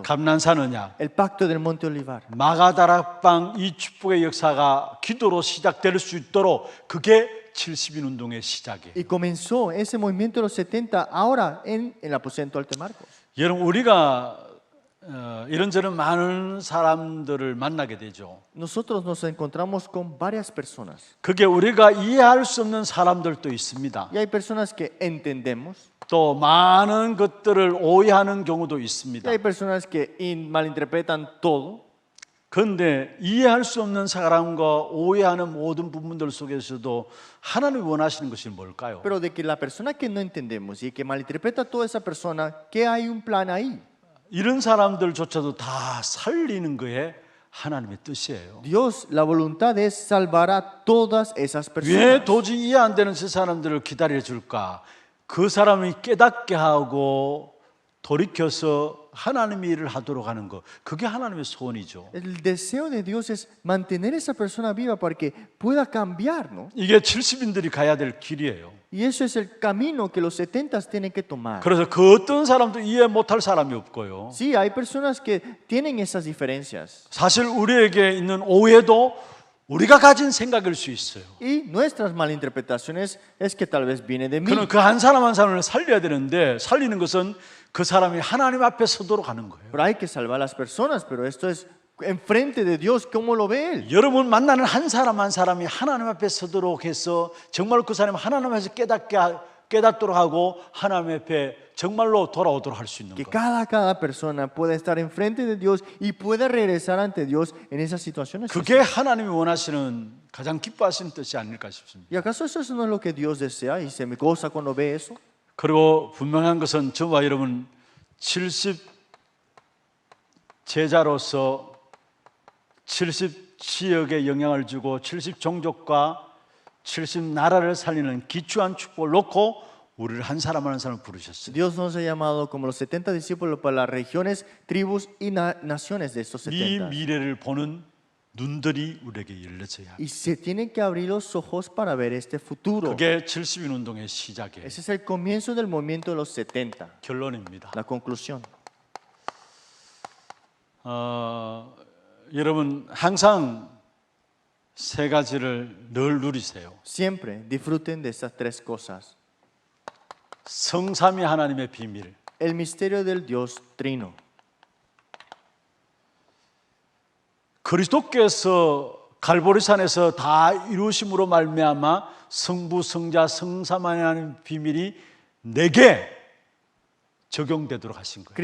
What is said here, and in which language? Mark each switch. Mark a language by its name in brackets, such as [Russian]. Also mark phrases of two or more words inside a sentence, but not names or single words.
[Korean] 감난산 언약, [Spanish] El pacto del monte Olivar. [Korean] 마가다락방 이 축복의 역사가 기도로 시작될 수 있도록 그게 70인 운동의 시작이에요. [Spanish] Y comenzó ese movimiento de los 70 ahora en el aposento alto de Marcos. [Korean] 여러분 우리가 이런저런 많은 사람들을 만나게 되죠. [Spanish] Nosotros nos encontramos con varias personas. [Korean] 그게 우리가 이해할 수 없는 사람들도 있습니다. [Spanish] Y hay personas que entendemos. [Korean] 또 많은 것들을 오해하는 경우도 [Spanish] Y [Korean] 있습니다. [Spanish] hay personas que malinterpretan todo. [Korean] 그런데 이해할 수 없는 사람과 오해하는 모든 부분들 속에서도 하나님이 원하시는 것이 뭘까요? [Spanish] Pero de que la persona que no entendemos y que malinterpreta a toda esa persona, que hay un plan ahí. [Korean] 이런 사람들조차도 다 살리는 거에 하나님의 뜻이에요. [Spanish] Dios, la voluntad es salvar a todas esas [Korean] 왜 [Spanish] personas. [Korean] 도저히 이해 안 되는 저 사람들을 기다려 줄까? 그 사람이 깨닫게 하고 돌이켜서 하나님의 일을 하도록 하는 것, 그게 하나님의 소원이죠. [Spanish] El deseo de Dios es mantener esa persona viva para que pueda cambiar, ¿no? [Korean] 이게 70인들이 가야 될 길이에요. [Spanish] Y eso es el camino que los 70 tienen que tomar. [Korean] 그래서 그 어떤 사람도 이해 못할 사람이 없고요. [Spanish] Sí, hay personas que tienen esas diferencias. [Korean] 사실 우리에게 있는 오해도 우리가 가진 생각일 수 있어요. [Spanish] Y nuestras malinterpretaciones es que tal vez viene de mí. [Korean] 그럼 그 한 사람 한 사람을 살려야 되는데 살리는 것은 그 사람이 하나님 앞에 서도록 하는 거예요. [Spanish] Pero hay que salvar a las personas, pero esto es enfrente de Dios, ¿cómo lo ve Él? [Korean] 여러분 만나는 한 사람 한 사람이 하나님 앞에 서도록 해서 정말 그 사람이 하나님 앞에서 깨닫도록 하고 하나님 앞에 정말로 돌아오도록 할 수 있는 [Spanish] Que [Korean] 것. [Spanish] cada persona pueda estar enfrente de Dios y pueda regresar ante Dios en esas situaciones. [Korean] 그게 하나님이 원하시는 가장 기뻐하시는 뜻이 아닐까 싶습니다. [Spanish] ¿Y acaso eso no es lo que Dios desea y se me goza cuando ve eso? [Korean] 그리고 분명한 것은 저와 여러분 70 제자로서 70 지역에 영향을 주고 70 종족과 70 나라를 살리는 기초한 축복을 놓고 우리를 한 사람 한 사람 부르셨어요. [Spanish] Dios nos ha llamado como los 70 discípulos para las regiones, tribus y naciones de estos [Korean] 이 [Spanish] 70. [Korean] 미래를 보는 눈들이 우리에게 열려져야 합니다. [Spanish] Y se tienen que abrir los ojos para ver este futuro. [Korean] 그게 70인 운동의 시작이에요. [Spanish] Ese es el comienzo del movimiento de los 70. [Korean] 결론입니다. [Spanish] La conclusión. [Korean] 여러분 항상 세 가지를 늘 누리세요. [Spanish] Siempre disfruten de estas tres cosas. [Korean] 성삼위 하나님의 비밀, [Spanish] El misterio del Dios Trino. [Korean] 그리스도께서 갈보리산에서 다 이루심으로 말미암아 성부, 성자, 성삼위 하나님의 비밀이 내게 적용되도록 하신 거예요.